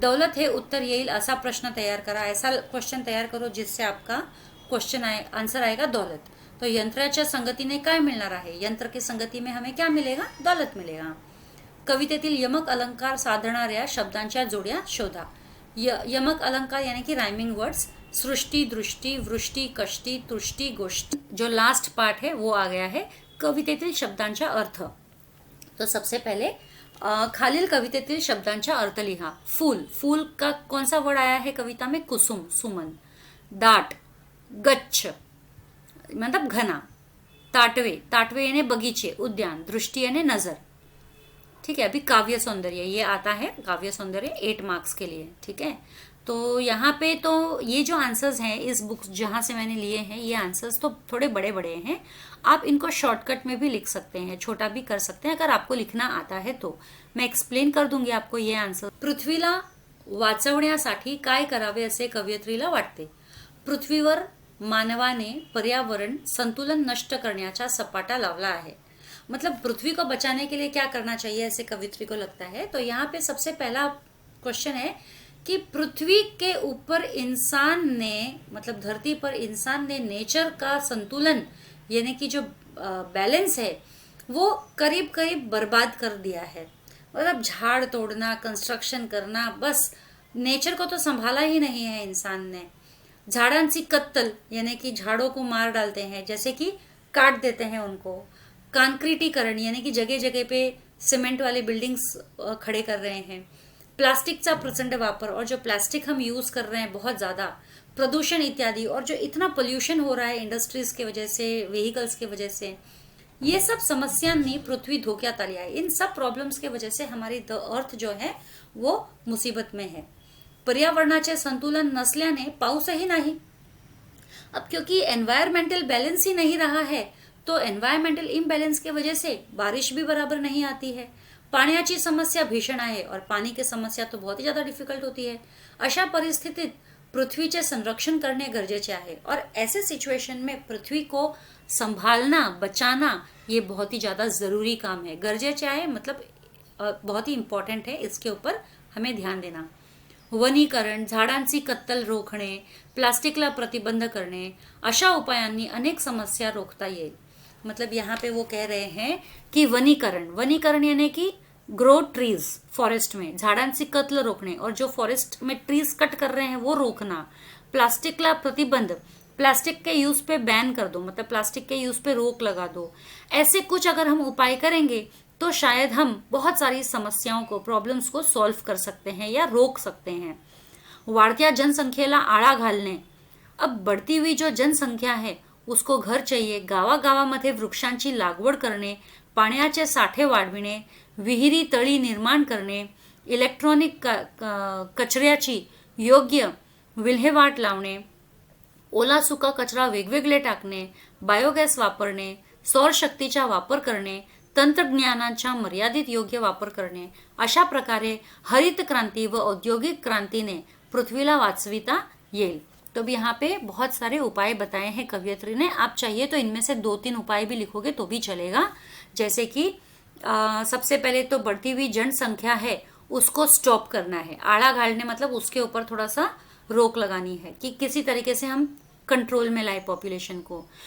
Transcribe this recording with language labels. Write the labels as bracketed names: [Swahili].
[Marathi] दौलत हे उत्तर येईल असा प्रश्न तैयार करा। [Hindi] ऐसा क्वेश्चन तैयार करो जिससे आपका आंसर आएगा दौलत। [Marathi] तो यंत्राच्या संगतीने काय मिळणार आहे? [Hindi] यंत्र की संगती में हमें क्या मिलेगा? दौलत मिलेगा। [Marathi] कवितेतील यमक अलंकार साधणाऱ्या शब्दांच्या जोड्या शोधा। [Hindi] यमक अलंकार यानी कि राइमिंग वर्ड्स। सृष्टि, दृष्टि, वृष्टि, कष्टी, तुष्टि, गोष्टी। जो लास्ट पार्ट है वो आ गया है [Marathi] कवितेतील शब्दांचा अर्थ। [Hindi] तो सबसे पहले [Marathi] खालील कवितेतील शब्दांचा अर्थ लिहा। [Hindi] फूल, फूल का कौन सा वर्ड आया है कविता में? कुसुम, सुमन। दाट, गच्छ मतलब घना। ताटवे, ताटवे यानी बगीचे, उद्यान, दृष्टि यानी नजर। ठीक है, अभी काव्य सौंदर्य ये आता है, काव्य सौंदर्य 8 मार्क्स के लिए। ठीक है, तो यहाँ पे तो ये जो आंसर्स हैं इस बुक जहाँ से मैंने लिए हैं, ये आंसर्स तो थोड़े बड़े बड़े हैं, आप इनको शॉर्टकट में भी लिख सकते हैं, छोटा भी कर सकते हैं अगर आपको लिखना आता है तो। मैं एक्सप्लेन कर दूंगी आपको ये आंसर। [Marathi] पृथ्वीला वाचवण्यासाठी काय करावे असे कवयित्रीला वाटते? पृथ्वीवर मानवाने पर्यावरण संतुलन नष्ट करण्याचा सपाटा लावला है। [Hindi] मतलब पृथ्वी को बचाने के लिए क्या करना चाहिए ऐसे कवयित्री को लगता है। तो यहाँ पे सबसे पहला क्वेश्चन है कि पृथ्वी के ऊपर इंसान ने, मतलब धरती पर इंसान ने नेचर का संतुलन यानी कि जो बैलेंस है वो करीब करीब बर्बाद कर दिया है। मतलब झाड़ तोड़ना, कंस्ट्रक्शन करना, बस नेचर को तो संभाला ही नहीं है इंसान ने। [Marathi] झाडांची कत्तल [Hindi] यानी कि झाड़ों को मार डालते हैं, जैसे कि काट देते हैं उनको। कांक्रीटीकरण यानी कि जगह जगह पे सीमेंट वाले बिल्डिंग्स खड़े कर रहे हैं। [Marathi] प्लास्टिकचा प्रचंड वापर, [Hindi] और जो प्लास्टिक हम यूज कर रहे हैं बहुत ज्यादा, प्रदूषण इत्यादि, और जो इतना पोल्यूशन हो रहा है इंडस्ट्रीज के वजह से, व्हीकल्स के वजह से, [Marathi] ये सब समस्यांनी पृथ्वी धोक्यात आली आहे। [Hindi] इन सब प्रॉब्लम्स के वजह से हमारी द अर्थ जो है वो मुसीबत में है। [Marathi] पर्यावरणाचे संतुलन नसल्याने पाऊसही नाही। [Hindi] अब क्योंकि एनवायरमेंटल बैलेंस ही नहीं रहा है तो एनवायरमेंटल इम्बैलेंस के वजह से बारिश भी बराबर नहीं आती है। [Marathi] पाण्याची समस्या भीषण आहे, [Hindi] और पानी की समस्या तो बहुत ही ज्यादा डिफिकल्ट होती है। [Marathi] अशा परिस्थितीत पृथ्वीचे संरक्षण करणे गरजेचे आहे, [Hindi] और ऐसे सिचुएशन में पृथ्वी को संभालना, बचाना ये बहुत ही ज्यादा जरूरी काम है। [Marathi] गरजेचे आहे [Hindi] मतलब बहुत ही इंपॉर्टेंट है, इसके ऊपर हमें ध्यान देना। [Marathi] वनीकरण, झाडांची कत्तल रोखणे, प्लास्टिकला प्रतिबंध करणे, अशा उपायांनी अनेक समस्या रोखता येईल। [Hindi] मतलब यहाँ पे वो कह रहे हैं कि वनीकरण, वनीकरण यानी कि ग्रो ट्रीज फॉरेस्ट में, [Marathi] झाडांची कत्ल रोकने, [Hindi] और जो फॉरेस्ट में ट्रीज कट कर रहे हैं वो रोकना। [Marathi] प्लास्टिकला प्रतिबंध, [Hindi] प्लास्टिक के यूज पे बैन कर दो, मतलब प्लास्टिक के यूज पे रोक लगा दो। ऐसे कुछ अगर हम उपाय करेंगे तो शायद हम बहुत सारी समस्याओं को, प्रॉब्लम्स को सॉल्व कर सकते हैं या रोक सकते हैं। [Marathi] वाढत्या जनसंख्येला आळा घालणे, [Hindi] अब बढ़ती हुई जो जनसंख्या है उसको घर चाहिए। [Marathi] गावागावामध्ये वृक्षांची लागवड करणे, पाण्याचे साठे वाढविणे, विहिरी तळी निर्माण करणे, इलेक्ट्रॉनिक कचऱ्याची योग्य विल्हेवाट लावणे, ओला सुका कचरा वेगवेगळे टाकणे, बायोगॅस वापरणे, सौर शक्तीचा वापर करणे, तंत्रज्ञानाचा मर्यादित योग्य वापर करणे, अशा प्रकारे हरित क्रांति व औद्योगिक क्रांतीने पृथ्वीला वाचविता येईल। [Hindi] तो अब यहाँ पे बहुत सारे उपाय बताए हैं कवयित्री ने। आप चाहिए तो इनमें से 2-3 उपाय भी लिखोगे तो भी चलेगा। जैसे कि सबसे पहले तो बढ़ती हुई जनसंख्या है उसको स्टॉप करना है। [Marathi] आड़ा घालने [Hindi] मतलब उसके ऊपर थोड़ा सा रोक लगानी है कि किसी तरीके से हम कंट्रोल में लाए पॉपुलेशन को।